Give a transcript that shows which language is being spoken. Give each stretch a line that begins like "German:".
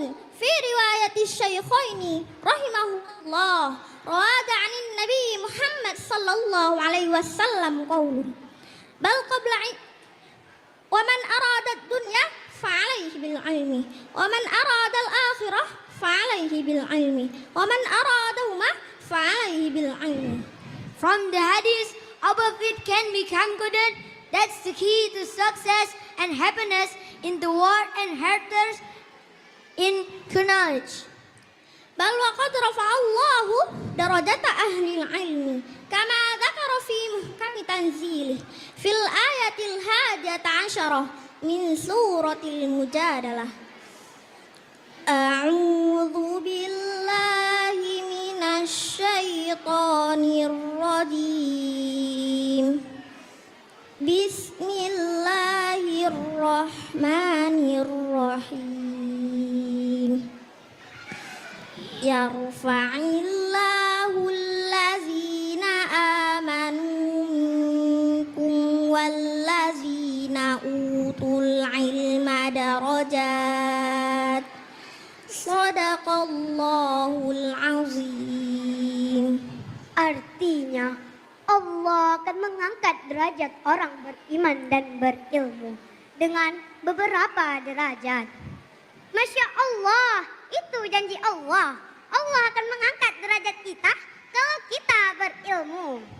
Arabic: في رواية الشيخين رحمه الله رواد عن النبي محمد صلى الله عليه وسلم قوله بل قبل ومن أراد الدنيا فعليه بالعلم ومن أراد الآخرة فعليه بالعلم ومن أرادهما فعليه بالعلم.
English: From the hadith above it can be concluded that's the key to success and happiness in the world and hereafter in knowledge.
Arabic: بل وقد رفع الله درجة أهل العلم كما ذكر في محكم تنزيله في الآية 11 من سورة المجادلة. أعوذ بالله من الشيطان الرجيم بسم الله الرحمن الرحيم يرفع الله الذين آمنوا منكم والذين أوتوا العلم درجات صدق الله العظيم.
Indonesian: Artinya, Allah akan mengangkat derajat orang beriman dan berilmu dengan beberapa derajat. Masya Allah, itu janji Allah. Allah akan mengangkat derajat kita kalau kita berilmu.